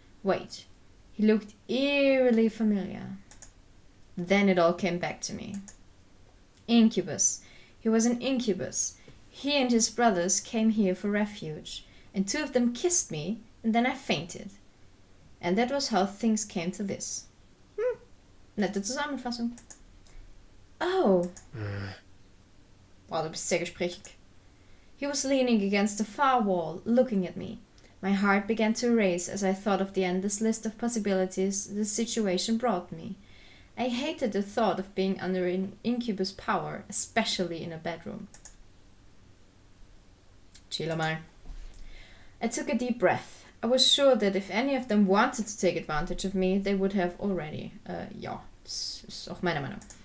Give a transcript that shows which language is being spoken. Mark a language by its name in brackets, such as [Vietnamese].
[English] Wait, he looked eerily familiar. Then it all came back to me. Incubus. He was an incubus. He and his brothers came here for refuge, and 2 of them kissed me, and then I fainted. And that was how things came to this. [German] Nette Zusammenfassung. Oh. Wow, du bist sehr gesprächig. [English] He was leaning against the far wall, looking at me. My heart began to race as I thought of the endless list of possibilities the situation brought me. I hated the thought of being under an incubus power, especially in a bedroom. [German] Chill mal. [English] I took a deep breath. I was sure that if any of them wanted to take advantage of me, they would have already. [German] Ja, das ist auch meine Meinung.